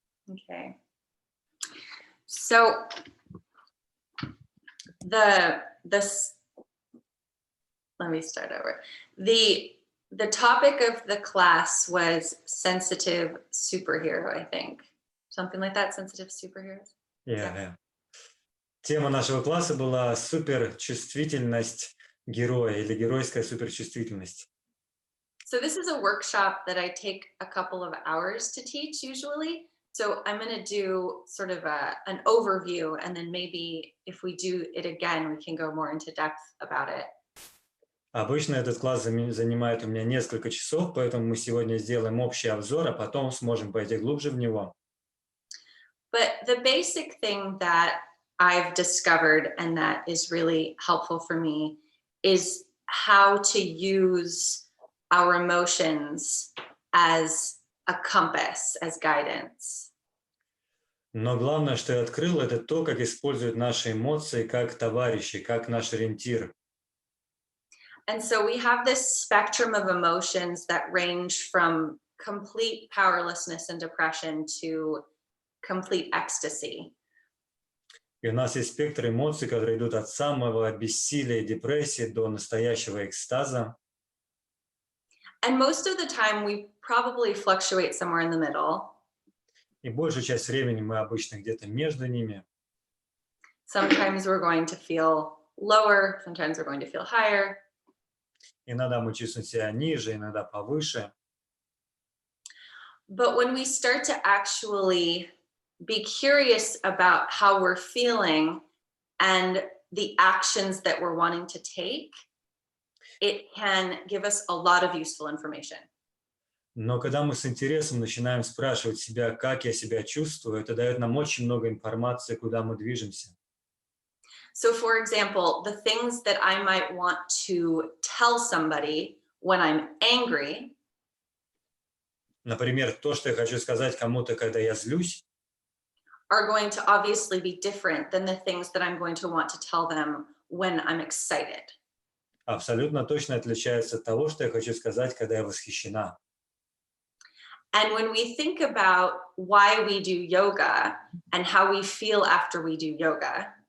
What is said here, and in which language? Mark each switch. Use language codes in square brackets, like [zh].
[en] Okay. So let me start over. The topic of the class was sensitive superhero, I think. Something like that, sensitive superheroes. Yeah. [ru] Тема нашего класса была суперчувствительность героя или геройская суперчувствительность. [en] So this is a workshop that I take a couple of hours to teach usually. So I'm going to do sort of an overview, and then maybe if we do it again, we can go more into depth about it. [ru] Обычно этот класс занимает у меня несколько часов, поэтому мы сегодня сделаем общий обзор, а потом сможем пойти глубже в него. [en] But the basic thing that I've discovered and that is really helpful for me is how to use our emotions as a compass, as guidance. [ru] Но главное, что я открыл, это то, как используют наши эмоции как товарищи, как наш ориентир. [en] And so we have this spectrum of emotions that range from complete powerlessness and depression to complete ecstasy. [ru] И у нас есть спектр эмоций, которые идут от самого бессилия и депрессии до настоящего экстаза. [en] And most of the time we probably fluctuate somewhere in the middle. [ru] И большую часть времени мы обычно где-то между ними. [en] Sometimes we're going to feel lower, sometimes we're going to feel higher. [ru] Иногда мы чувствуем себя ниже, иногда повыше. [en] But when we start to actually be curious about how we're feeling and the actions that we're wanting to take, it can give us a lot of useful information. [ru] Но когда мы с интересом начинаем спрашивать себя, как я себя чувствую, это дает нам очень много информации, куда мы движемся. [en] So, for example, the things that I might want to tell somebody when I'm angry. [ru] Например, то, что я хочу сказать кому-то, когда я злюсь, [en] are going to obviously be different than the things that I'm going to want to tell them when I'm excited. [ru] абсолютно точно отличается от того, что я хочу сказать, когда я восхищена. [en] And when we think about why we do yoga and how we feel after we do yoga,